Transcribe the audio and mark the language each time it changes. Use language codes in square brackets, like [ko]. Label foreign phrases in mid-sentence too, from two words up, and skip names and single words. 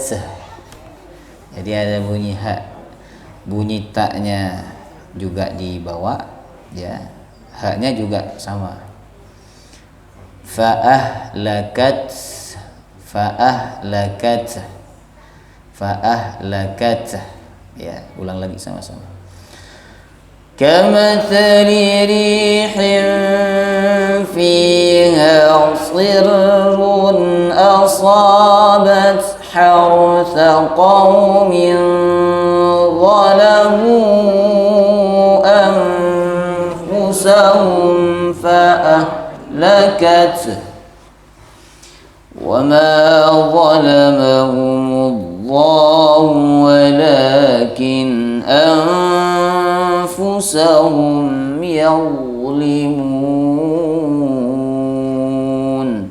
[id] Jadi ada bunyi ha, bunyi taknya juga dibawa ya, haknya juga sama. [ar] فأهلكت فأهلكت فأهلكت [id] ya, ulang lagi sama-sama. [ar] كمثل ريح فيها صر أصابت حرث قوم ظلموا أنفسهم فأهلكت وما ظلمهم الله ولكن أنفسهم يظلمون.